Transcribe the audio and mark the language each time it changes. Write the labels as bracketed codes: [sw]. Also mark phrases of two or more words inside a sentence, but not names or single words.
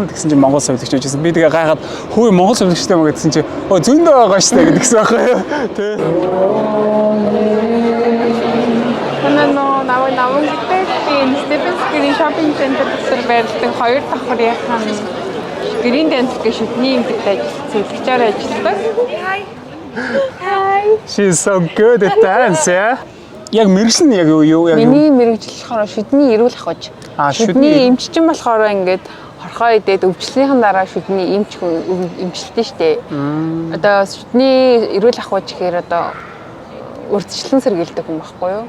[mn] Тэгсэн чинь Монгол совилогч байжсэн. Би тэгээ гайхаад хөөе Монгол совилогчтэй мөн гэдсэн чинь зөндөө байгаа шүү дээ гэдгсэн байхгүй юу? Тэ. Намайг би Стефенскийн [en] shopping center [mn] дээр байрлал хоёр давхрынхан Green Dance гэх шүдний эмэгтэй зөвлөгчөөр ажилладаг. [en] Hi. She's so good at dance, yeah. [mn] Яг мэрэгжил нь яг юу яг миний мэрэгжил болохоор шүдний эрүүл ахуйч. Шүдний эмччин болохоор ингээд хорхоо идээд өвчлөлийн дараа шүдний эмчилдэг штэ. Одоо шүдний эрүүл ахуйч гэхээр одоо урьдчилан сэргийлдэг хүн байхгүй юу?